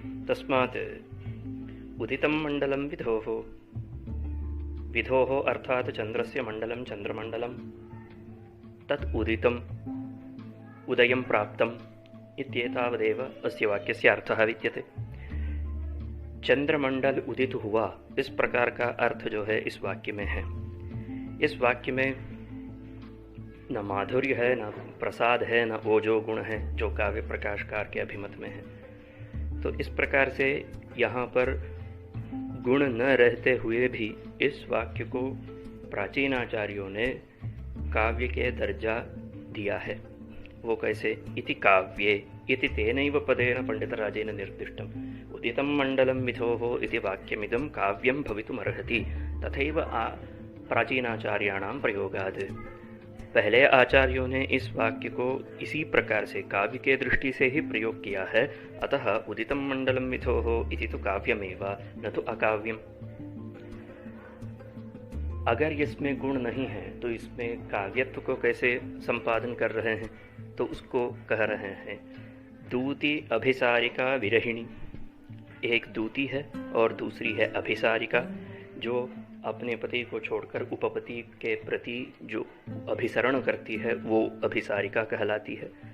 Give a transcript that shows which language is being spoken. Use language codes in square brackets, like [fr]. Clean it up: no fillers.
[sa] तस्मात् उदितं मण्डलं विधोः, विधोः अर्थात् चन्द्रस्य मण्डलं चन्द्रमण्डलं तत् उदितम् उदयं प्राप्तम् इत्येतावदेव अस्य वाक्यस्य अर्थः विद्यते। [hi] चंद्रमंडल उदित हुआ, इस प्रकार का अर्थ जो है इस वाक्य में है। इस वाक्य में न माधुर्य है, न प्रसाद है, न ओजो गुण है जो काव्य प्रकाशकार के अभिमत में है। तो इस प्रकार से यहाँ पर गुण न रहते हुए भी इस वाक्य को प्राचीन आचार्यों ने काव्य के दर्जा दिया है। वो कैसे? [sa] इति काव्ये इति तेनैव पदेन पंडितराजेन निर्दिष्टम्। उदितं मण्डलं विधोः इति वाक्यमिदं काव्यं भवितुमर्हति। तथैव प्राचीनाचार्याणां प्रयोगात्। [hi] पहले आचार्यों ने इस वाक्य को इसी प्रकार से काव्य के दृष्टि से ही प्रयोग किया है। [sa] अतः उदितं मण्डलं विधोः इति तो काव्यमेव, न तो अकाव्यम। [hi] अगर इसमें गुण नहीं है तो इसमें काव्यत्व को कैसे संपादन कर रहे हैं? तो उसको कह रहे हैं दूती अभिसारिका विरहिणी। एक दूती है और दूसरी है अभिसारिका, जो अपने पति को छोड़कर उपपति के प्रति जो अभिसरण करती है वो अभिसारिका कहलाती है।